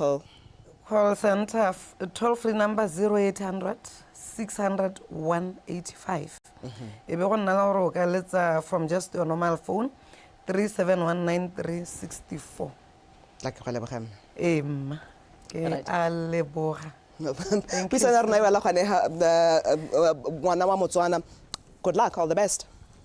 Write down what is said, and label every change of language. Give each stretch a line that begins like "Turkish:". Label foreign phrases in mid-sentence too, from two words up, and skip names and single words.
English: call center toll free number 0800 600 185
Tswana: e be go nna le gore o ka letsa
English: from just your normal phone 3719364
Tswana: tla ke go lebogela emma ke a leboga puisana ya rona e wala gone ngwana wa Motswana
English: good luck all the best